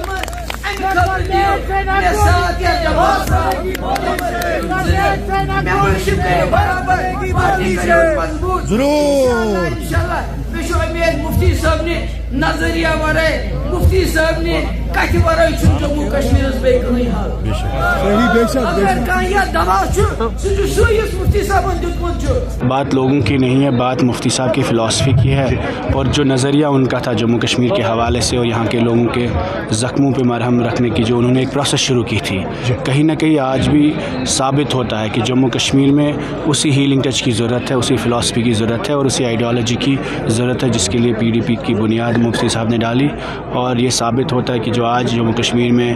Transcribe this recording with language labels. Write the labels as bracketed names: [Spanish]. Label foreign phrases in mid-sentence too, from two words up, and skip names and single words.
[Kashmiri] مفتی صٲبنہِ نظریہ ورٲے مفتی صٲبنہِ کتھِ ورٲے چھُنہٕ جموں کشمیٖرس بیٚیہِ کٕہٕنۍ حال اگر کانٛہہ یتھ دوا چھُ سُہ چھُ سُے یُس مفتی صٲبن دیُتمُت چھُ [Urdu] بات لوگوں کی نہیں ہے بات مفتی صاحب کی فلاسفی کی ہے اور جو نظریہ ان کا تھا جموں کشمیر کے حوالے سے اور یہاں کے لوگوں کے زخموں پہ مرہم رکھنے کی جو انہوں نے ایک پروسیس شروع کی تھی کہیں نہ کہیں آج بھی ثابت ہوتا ہے کہ جموں کشمیر میں اسی [English] healing touch [Urdu] کی ضرورت ہے اسی فلاسفی کی ضرورت ہے اور اسی آئیڈیالوجی کی ضرورت ہے جس کے لیے پی ڈی پی کی بنیاد مفتی صاحب نے ڈالی اور یہ ثابت ہوتا ہے کہ جو آج جموں کشمیر میں